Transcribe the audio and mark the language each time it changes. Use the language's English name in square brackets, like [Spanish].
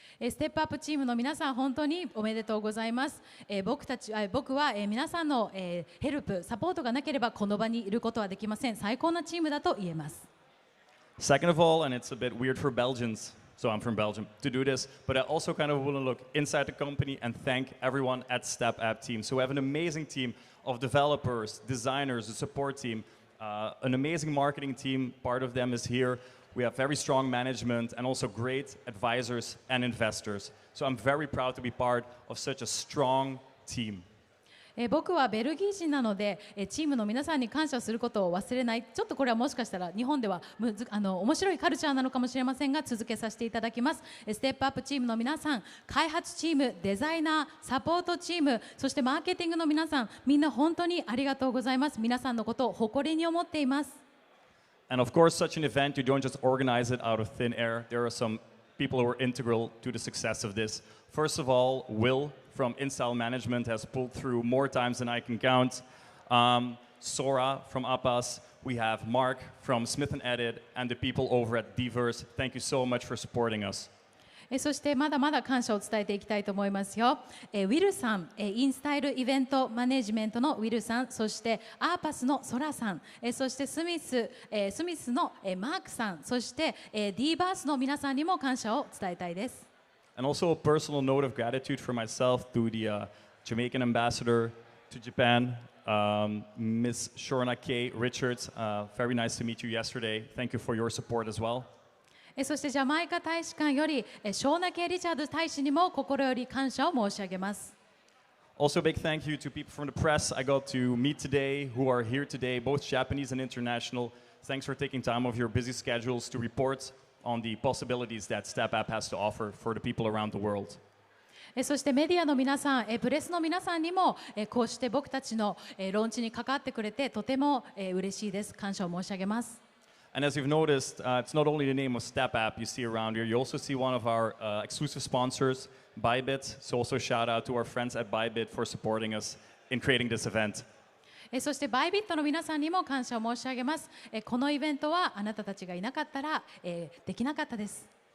[Japanese] ステップアップチームの皆さん本当におめでとうございます。僕は皆さんのヘルプ、サポートがなければこの場にいることはできません。最高なチームだと言えます。 [English] Second of all, and it's a bit weird for Belgians, so I'm from Belgium, to do this, but I also kind of want to look inside the company and thank everyone at Step App team. So we have an amazing team of developers, designers, a support team, an amazing marketing team. Part of them is here. We have very strong management and also great advisors and investors. So I'm very proud to be part of such a strong team. [Japanese] 僕はベルギー人なのでチームの皆さんに感謝することを忘れない。ちょっとこれはもしかしたら日本では面白いカルチャーなのかもしれませんが続けさせていただきます。ステップアップチームの皆さん、開発チーム、デザイナー、サポートチーム、そしてマーケティングの皆さん、みんな本当にありがとうございます。皆さんのことを誇りに思っています。 [English] And of course, such an event, you don't just organize it out of thin air. There are some people who are integral to the success of this. First of all, Will from InStyle Management has pulled through more times than I can count. Sora from Appas. We have Mark from Smith & Edit and the people over at Diverse. Thank you so much for supporting us. [Japanese] そしてまだまだ感謝を伝えていきたいと思いますよ。ウィルさん、インスタイルイベントマネジメントのウィルさん、そしてアーパスのソラさん、そしてスミスのマークさん、そしてディーバースの皆さんにも感謝を伝えたいです。 [English] And also a personal note of gratitude for myself to the Jamaican ambassador to Japan, Miss Shorna K. Richards. Very nice to meet you yesterday. Thank you for your support as well. [Japanese] そしてジャマイカ大使館よりショーナ・ケイ・リチャード大使にも心より感謝を申し上げます。 [English] Also a big thank you to people from the press I got to meet today, who are here today, both Japanese and international. Thanks for taking time off your busy schedules to report on the possibilities that Step App has to offer for the people around the world. [Japanese] そしてメディアの皆さん、プレスの皆さんにもこうして僕たちのローンチに関わってくれてとても嬉しいです。感謝を申し上げます。 [English] And as you've noticed, it's not only the name of Step App you see around here, you also see one of our exclusive sponsors, Bybit. So also shout out to our friends at Bybit for supporting us in creating this event. [Japanese] そしてバイビットの皆さんにも感謝を申し上げます。このイベントはあなたたちがいなかったらできなかったです。